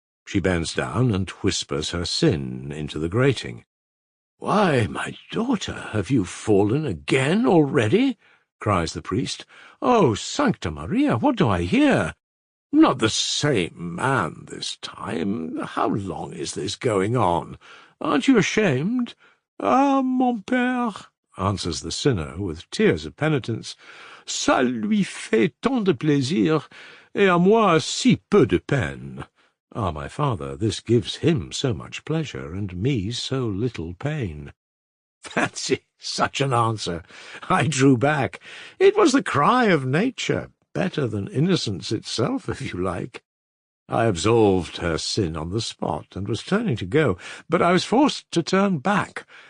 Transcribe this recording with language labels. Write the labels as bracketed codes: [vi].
[en] She bends down and whispers her sin into the grating. "'Why, my daughter, have you fallen again already?' cries the priest. "'Oh, Sancta Maria, what do I hear? Not the same man this time. How long is this going on? Aren't you ashamed?' [fr] "'Ah, mon père,' [en] answers the sinner with tears of penitence, [fr] "ça lui fait tant de plaisir, et à moi si peu de peine.' [en] Ah, my father, this gives him so much pleasure, and me so little pain.' Fancy such an answer! I drew back. It was the cry of nature, better than innocence itself, if you like. I absolved her sin on the spot, and was turning to go, but I was forced to turn back.